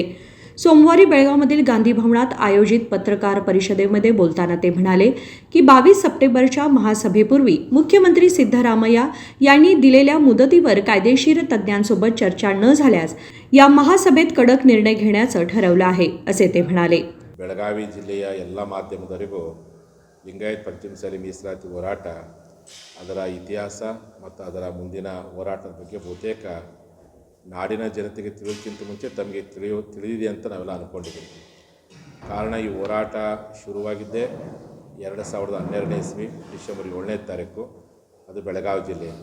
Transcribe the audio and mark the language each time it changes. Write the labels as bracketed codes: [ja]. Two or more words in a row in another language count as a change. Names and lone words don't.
[mr] सोमवारी बेळगावमधील गांधी भवनात आयोजित पत्रकार परिषदेमध्ये बोलताना ते म्हणाले की 22 सप्टेंबरच्या महासभेपूर्वी मुख्यमंत्री सिद्धरामय्या यांनी दिलेल्या मुदतीवर कायदेशीर तज्ज्ञांसोबत चर्चा न झाल्यास या महासभेत कडक निर्णय घेण्याचं ठरवलं आहे, असे ते म्हणाले। [kn] ಬೆಳಗಾವಿ ಜಿಲ್ಲೆಯ ಎಲ್ಲ ಮಾಧ್ಯಮದವರಿಗೂ ಲಿಂಗಾಯತ್ ಪಂಚಮಸಾಲಿ ಮೀಸಲಾತಿ ಹೋರಾಟ ಅದರ ಇತಿಹಾಸ ಮತ್ತು ಅದರ ಮುಂದಿನ ಹೋರಾಟದ ಬಗ್ಗೆ ಬಹುತೇಕ ನಾಡಿನ ಜನತೆಗೆ ತಿಳಿಯೋಕ್ಕಿಂತ ಮುಂಚೆ ತಮಗೆ ತಿಳಿದಿದೆ ಅಂತ ನಾವೆಲ್ಲ ಅಂದ್ಕೊಂಡಿದ್ದೀವಿ। ಕಾರಣ ಈ ಹೋರಾಟ ಶುರುವಾಗಿದ್ದೇ 2012ನೇ ಇಸ್ವಿ ಡಿಸೆಂಬರ್ 7ನೇ ತಾರೀಕು, ಅದು ಬೆಳಗಾವಿ ಜಿಲ್ಲೆಯಿಂದ।